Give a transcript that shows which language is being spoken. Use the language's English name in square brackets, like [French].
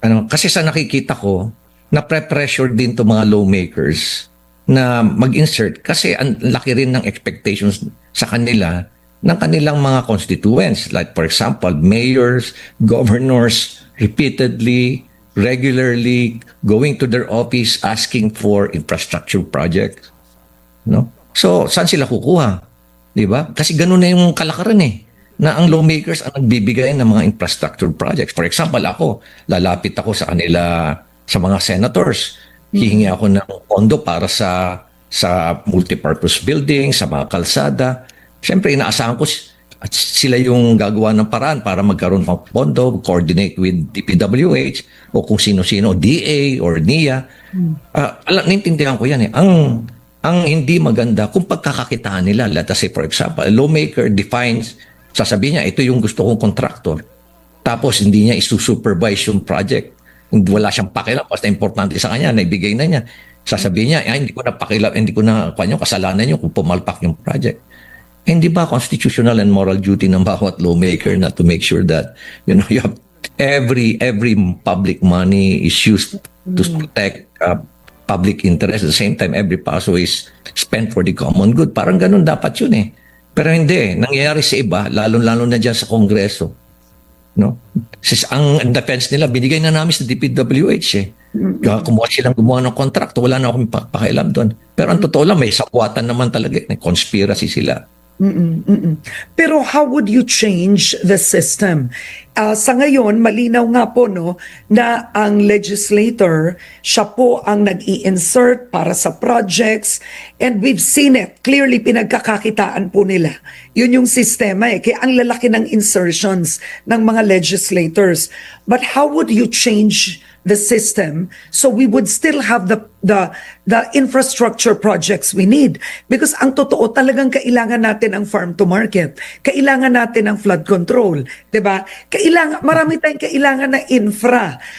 [Filipino] Kasi sa nakikita ko, na pressure din to mga lawmakers na mag-insert kasi ang laki rin ng expectations sa kanila ng kanilang mga constituents. [English] Like for example, mayors, governors, repeatedly, regularly going to their office asking for infrastructure projects. [Filipino] No? So, saan sila kukuha? Diba? Kasi ganun na yung kalakaran eh, na ang lawmakers ang nagbibigay ng mga infrastructure projects. [English] For example, [Filipino] ako, lalapit ako sa kanila, sa mga senators. Hihingi ako ng pondo para sa multipurpose building, sa mga kalsada. Siyempre, inaasahan ko at sila yung gagawa ng paraan para magkaroon ng pondo, [English] coordinate with DPWH [Filipino] o kung sino-sino, DA or NIA. Naintindihan ko yan eh. Ang hindi maganda kung pagkakakitaan nila, [English] let us say for example, a lawmaker defines, [Filipino] sasabihin niya, ito yung gusto kong contractor. Tapos hindi niya isusupervise yung project. Wala siyang pakialam, basta importante sa kanya, naibigay na niya. Sasabihin niya, hindi ko na pakialam, hindi ko na kasalanan niyo kung pumalpak yung project. Hindi ba [English] constitutional and moral duty ng bawat lawmaker na to make sure that you have every public money is used to protect public interest, at the same time every peso is spent for the common good. [Filipino] Parang ganun dapat yun eh. Pero hindi, nangyayari sa iba, lalo-lalo na dyan sa Kongreso. No? Ang defense nila, binigay na namin sa DPWH eh. Gumawa ng kontrakto, wala na akong pakialam doon. Pero ang totoo lang, may sakwatan naman talaga, may conspiracy sila. [English] Pero how would you change the system? [Filipino] Sa ngayon, malinaw nga po na ang legislator, siya po ang nag-i-insert para sa projects, [English] and we've seen it. [Filipino] Clearly, pinagkakakitaan po nila. Yun yung sistema eh. Kaya ang lalaki ng insertions ng mga legislators. [English] But how would you change the system so we would still have the infrastructure projects we need? Because [Filipino] ang totoo, talagang kailangan natin ang farm to market. Kailangan natin ang flood control. Diba? Marami tayong kailangan na infra.